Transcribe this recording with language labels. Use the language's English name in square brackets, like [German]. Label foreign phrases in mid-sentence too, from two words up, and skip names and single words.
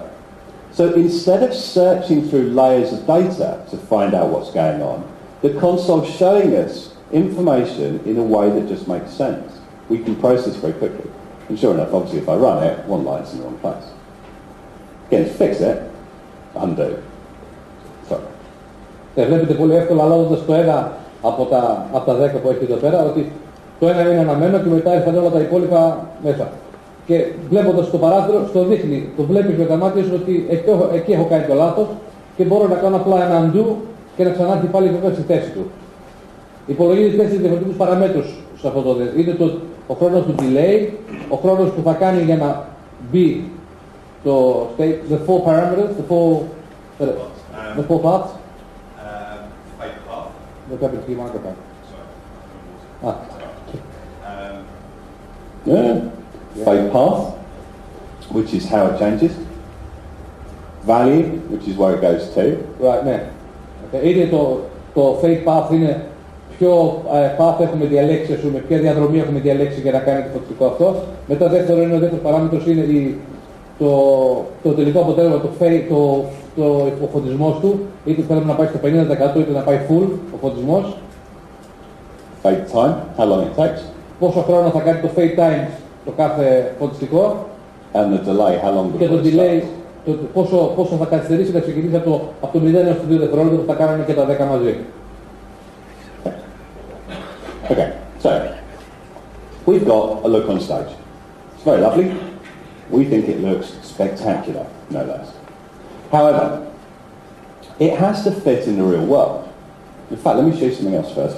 [English] So instead of searching through layers of data to find out what's going on, the console's showing us information in a way that just makes sense. We can process very quickly. And sure enough, obviously, if I run it, 1 light's in the wrong place. Again, to fix it, undo. Sorry. [Greek] Βλέπετε πολύ εύκολα αλλάζοντας το ένα από τα 10 που έχετε εδώ πέρα, ότι το ένα είναι αναμένο και μετά ήρθαν όλα τα υπόλοιπα μέσα. Και βλέποντας το παράθυρο, στο δείχνει, το βλέπεις με τα μάτια σου ότι εκεί έχω κάνει το λάθος και μπορώ να κάνω απλά ένα undo και να ξανάρθει πάλι βέβαια στη θέση του. Υπολογίζει 4 διαφορετικούς παραμέτρους σε αυτό το δέντρο. Είναι ο χρόνος του delay, ο χρόνος που θα κάνει για να μπει [English] the four parameters, the four paths. Fade path. Look up into your microphone. Fade path, which is how it changes. Value, which is where it goes to. Right, [Greek] ναι. Είναι το [English] fade path [Greek] είναι ποιο path έχουμε διαλέξει, ας πούμε, ποια διαδρομή έχουμε διαλέξει για να κάνει το φωτιστικό αυτό. Μετά ο δεύτερος παράμετρος είναι το τελικό αποτέλεσμα, ο φωτισμός του, είτε θέλουμε να πάει στο 50% είτε να πάει full ο φωτισμός. [English] Fade time, how long it takes. [Greek] Πόσο χρόνο θα κάνει το [English] fade time [Greek] το κάθε φωτιστικό. [English] And the delay, how long [Greek] Και το [English] before it [Greek] delay, [English] starts. [Greek] πόσο θα καθυστερήσει να ξεκινήσει από το 0 έως το 2 δευτερόλεπτα που θα κάνουμε και τα 10 μαζί. [English] Okay, so we've got a look on stage. It's very lovely. We think it looks spectacular, no less. However, it has to fit in the real world. In fact, let me show you something else first.